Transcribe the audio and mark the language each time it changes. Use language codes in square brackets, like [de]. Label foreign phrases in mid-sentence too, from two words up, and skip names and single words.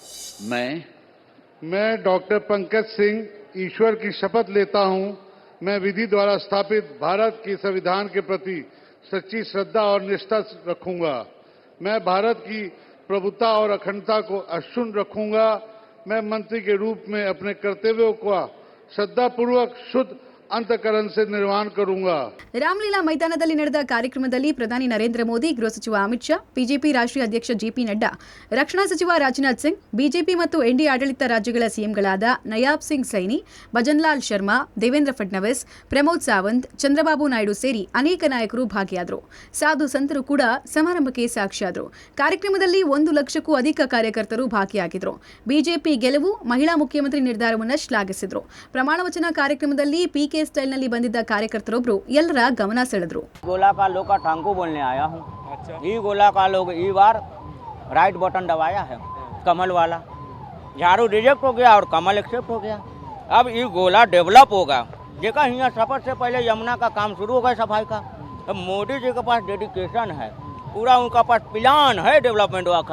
[hi] मैं डॉक्टर पंकज सिंह ईश्वर की शपथ लेता हूं मैं विधि द्वारा स्थापित भारत के संविधान के प्रति सच्ची श्रद्धा और निष्ठा रखूंगा। मैं भारत की प्रभुता और अखंडता को अक्षुण्ण रखूंगा। मैं मंत्री के रूप में अपने कर्तव्यों का श्रद्धापूर्वक शुद्ध ಅಂತಃಕರಣ से निर्वहन करूंगा। [kn] ರಾಮಲೀಲಾ ಮೈದಾನದಲ್ಲಿ ನಡೆದ ಕಾರ್ಯಕ್ರಮದಲ್ಲಿ ಪ್ರಧಾನಿ ನರೇಂದ್ರ ಮೋದಿ, ಗೃಹ ಸಚಿವ ಅಮಿತ್ ಶಾ, ಬಿಜೆಪಿ ರಾಷ್ಟ್ರೀಯ ಅಧ್ಯಕ್ಷ ಜೆಪಿ ನಡ್ಡಾ, ರಕ್ಷಣಾ ಸಚಿವ ರಾಜನಾಥ್ ಸಿಂಗ್, ಬಿಜೆಪಿ ಮತ್ತು ಎನ್ಡಿಎ ಆಡಳಿತ ರಾಜ್ಯಗಳ ಸಿಎಂಗಳಾದ ನಯಾಬ್ ಸಿಂಗ್ ಸೈನಿ, ಭಜನ್ಲಾಲ್ ಶರ್ಮಾ, ದೇವೇಂದ್ರ ಫಡ್ನವೀಸ್, ಪ್ರಮೋದ್ ಸಾವಂತ್, ಚಂದ್ರಬಾಬು ನಾಯ್ಡು ಸೇರಿ ಅನೇಕ ನಾಯಕರು ಭಾಗಿಯಾದರು. ಸಾಧು ಸಂತರು ಕೂಡ ಸಮಾರಂಭಕ್ಕೆ ಸಾಕ್ಷಿಯಾದರು. ಕಾರ್ಯಕ್ರಮದಲ್ಲಿ 1 ಲಕ್ಷಕ್ಕೂ ಅಧಿಕ ಕಾರ್ಯಕರ್ತರು ಭಾಗಿಯಾಗಿದ್ದರು. ಬಿಜೆಪಿ ಗೆಲುವು, ಮಹಿಳಾ ಮುಖ್ಯಮಂತ್ರಿ ನಿರ್ಧಾರವನ್ನು ಶ್ಲಾಘಿಸಿದರು. ಪ್ರಮಾಣ ವಚನ ಕಾರ್ಯಕ್ರಮದಲ್ಲಿ ಪಿಕೆ ಸ್ಟೈಲ್ನಲ್ಲಿ ಬಂದಿದ್ದ ಕಾರ್ಯಕರ್ತರೊಬ್ಬರು ಎಲ್ಲರ ಗಮನ ಸೆಳೆದರು. [hi] गोला का लोग का ठांकू बोलने आया हूँ। ये गोला का लोग ई बार [en] right button [hi] दबाया है, कमल वाला। झाड़ू रिजेक्ट हो गया और कमल एक्सेप्ट हो गया। अब ये गोला डेवलप होगा। देखा यहाँ सफर से पहले यमुना का काम शुरू होगा सफाई का। अब मोदी जी के पास डेडिकेशन है, पूरा उनका पास प्लान है डेवलपमेंट का।